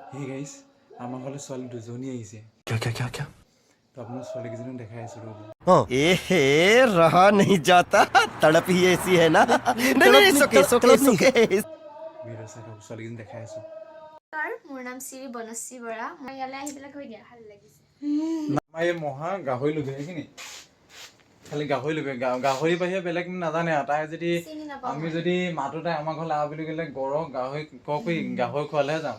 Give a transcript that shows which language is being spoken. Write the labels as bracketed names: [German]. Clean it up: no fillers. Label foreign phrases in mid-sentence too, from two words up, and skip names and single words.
[English] Hey guys, [Assamese] আমাৰ ঘৰলৈ ছোৱালী দুজনী আহিছে। [Hindi] क्या? [Assamese] তো আপোনাৰ ছোৱালীকেইজনী দেখাই আছো ৰ'ব। [Hindi] रहा नहीं जाता तड़प ही ऐसी है ना नहीं सोके [Assamese] ভিডিঅ' চাই থাকোঁ, ছোৱালীকেইজনী দেখাই আছো। মোৰ নাম শ্ৰী বনশ্ৰী বৰা। মই ইয়ালৈ আহি পেলাই কৈ দিয়া ভাল লাগিছে। আমাৰ এই মহা গাহৰি লোভে সেইখিনি খালি গাহৰি লোভে গাহৰি বাহিৰে বেলেগ নাজানে আৰু তাই যদি আমি যদি মাতো তাই আমাৰ ঘৰলৈ আহ বুলি ক'লে গাহৰি গাহৰি খোৱালেহে যাম।